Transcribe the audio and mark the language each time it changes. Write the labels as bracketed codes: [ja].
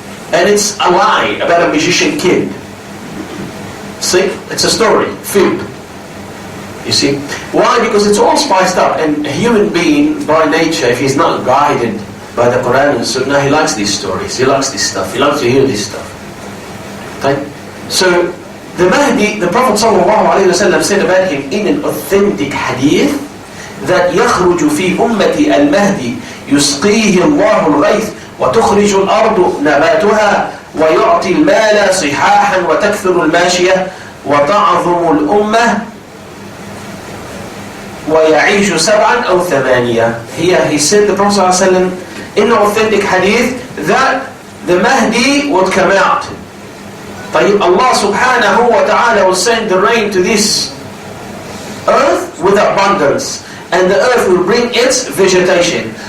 [en] And it's a lie about a magician kid. See? It's a story, fib. You see? Why? Because it's all spiced up. And a human being, by nature, if he's not guided by the Quran and Sunnah, he likes these stories, he likes this stuff, he likes to hear this stuff. Okay? So, the Mahdi, the Prophet ﷺ said about him in an authentic hadith that [ar] يخرج في أمتي المهدي يسقيه الله الغيث وتخرج الأرض نباتها ويعطي المال صحاحا وتكثر الماشية وتعظم الأمة ويعيش 7 أو 8. [en] Here he said, the Prophet ﷺ, in an authentic hadith, that the Mahdi would come out. Allah subhanahu wa ta'ala will send the rain to this earth with abundance, and the earth will bring its vegetation.